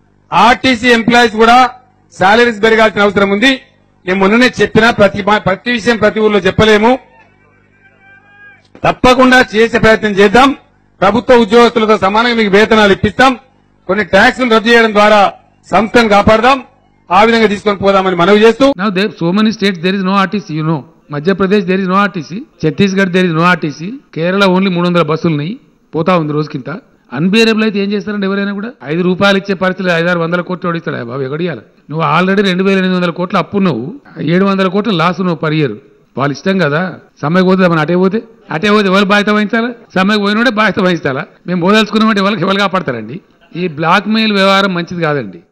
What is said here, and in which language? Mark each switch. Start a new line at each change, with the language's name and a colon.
Telugu: RTC employees కూడా salaries పెరగాల్సిన అవసరం ఉంది. నేను మొన్ననే చెప్పినా ప్రతి విషయం ప్రతి ఊర్లో చెప్పలేము. తప్పకుండా చేసే ప్రయత్నం చేద్దాం. ప్రభుత్వ ఉద్యోగస్తులతో సమానంగా మీకు వేతనాలు ఇప్పిస్తాం. కొన్ని ట్యాక్సులు రద్దు చేయడం ద్వారా సంస్థను కాపాడదాం. ఆ విధంగా తీసుకొని పోదామని మనవి చేస్తూ.
English: Now there so many states there is no RTC, you know. Madhya Pradesh there is no RTC, Chhattisgarh there is no RTC, Kerala only 300
Telugu: బస్సులు ఉన్నాయి, పోతా ఉంది రోజుకింత. అన్బేరబుల్ అయితే ఏం చేస్తారండి? ఎవరైనా కూడా ₹5 ఇచ్చే పరిస్థితులు 500-600 కోట్లు ఓడిస్తాడా బాబు? ఎగడియాలి. నువ్వు ఆల్రెడీ 2800 కోట్లు అప్పు నువ్వు, 700 కోట్లు లాస్ నువ్వు పర్ ఇయర్. వాళ్ళు ఇష్టం కదా. సమ్మెకు పోతే మనం అటే పోతే ఎవరు బాధ్యత వహించాలా? సమ్మెకు పోయినోడే బాధ్యత వహించాలా? మేము పోదలుచుకున్నామంటే ఎవరు కాపాడతారండి? ఈ బ్లాక్ మెయిల్ వ్యవహారం మంచిది కాదండి.